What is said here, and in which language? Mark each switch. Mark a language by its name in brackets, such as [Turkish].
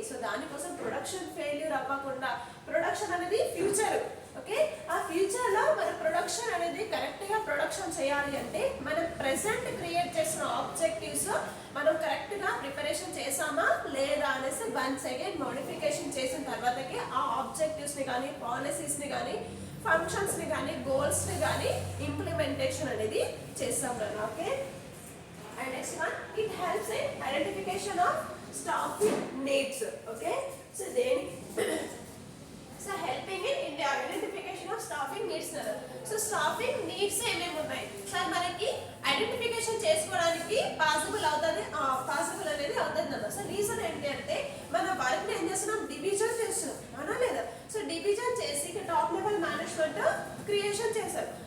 [Telugu] So దానికోసం production failure అవ్వకుండా, production అనేది ఫ్యూచర్, ఓకే, ఆ ఫ్యూచర్లో మన ప్రొడక్షన్ అనేది కరెక్ట్గా ప్రొడక్షన్ చేయాలి అంటే మనం ప్రెసెంట్ క్రియేట్ చేసిన ఆబ్జెక్టివ్స్ మనం కరెక్ట్గా ప్రిపరేషన్ చేసామా లేదా అనేసి వన్స్ అగైన్ మోడిఫికేషన్ చేసిన తర్వాతకి ఆ ఆబ్జెక్టివ్స్ని కానీ పాలసీస్ని కానీ ఫంక్షన్స్ని కానీ గోల్స్ని కానీ ఇంప్లిమెంటేషన్ అనేది చేస్తాం కదా. [English] Okay, and next one, it helps in identification of staffing needs. Okay, so then so helping in the identification of staffing needs. So staffing needs [Telugu] ఏమేమి ఉన్నాయి సార్ మనకి ఐడెంటిఫికేషన్ చేసుకోవడానికి పాసిబుల్ అవుతుంది, పాసిబుల్ అనేది అవుతుంది అన్న. సో రీజన్ ఏంటి అంటే మన వర్క్ని ఏం చేస్తున్నాం, డివిజన్ చేస్తున్నాం అవునా లేదా. సో డివిజన్ చేసి టాప్ లెవెల్ మేనేజ్మెంట్ క్రియేషన్ చేశారు.